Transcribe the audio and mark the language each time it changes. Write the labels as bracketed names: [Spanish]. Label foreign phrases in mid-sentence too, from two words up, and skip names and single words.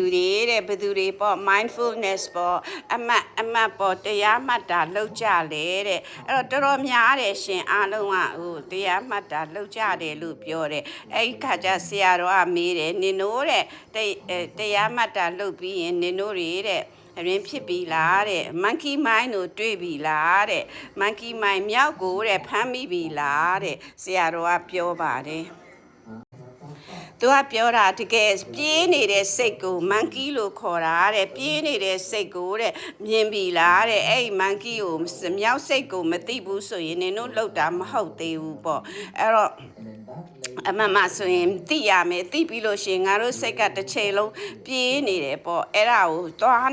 [Burmese] တွေတဲ့ဘယ်သူတွေပေါ့ mindfulness ပေါ့အမတ်ပေါ့တရားမှတ်တာလောက်ကြလေတဲ့အဲ့တော့တော်တော်များတယ်ရှင်အားလုံးကတရားမှတ်တာလောက်ကြတယ်လို့ပြောတယ်အဲ့ဒီခါကျဆရာတော်ကမေးတယ်နင်တို့တဲ့တရားမှတ်တာလောက်ပြီးရင်နင်တို့တွေတဲ့ ရင်ဖြစ်ပြီလားတဲ့ [English] monkey mind [Burmese] ကိုတွေ့ပြီလားတဲ့ [English] monkey mind [Burmese] မြောက်ကိုတဲ့ဖမ်းမိပြီလားတဲ့ဆရာတော်ကပြောပါတယ်သူကပြောတာတကယ်ပြေးနေတဲ့စိတ်ကို monkey လို့ခေါ်တာတဲ့ပြေးနေတဲ့စိတ်ကိုတဲ့မြင်ပြီလားတဲ့အဲ့ monkey ကိုမြော က်စိတ်ကိုမသိဘူးဆိုရင်နင်တို့လောက်တာမဟုတ်သေးဘူးပေါ့အဲ့တော့အမှန်မှဆိုရင်သိရမယ်သိပြီးလို့ရှိရင်ငါတို့စိတ်ကတစ်ချိန်လုံးပြေးနေတယ်ပေါ့အဲ့ဒါကိုသွား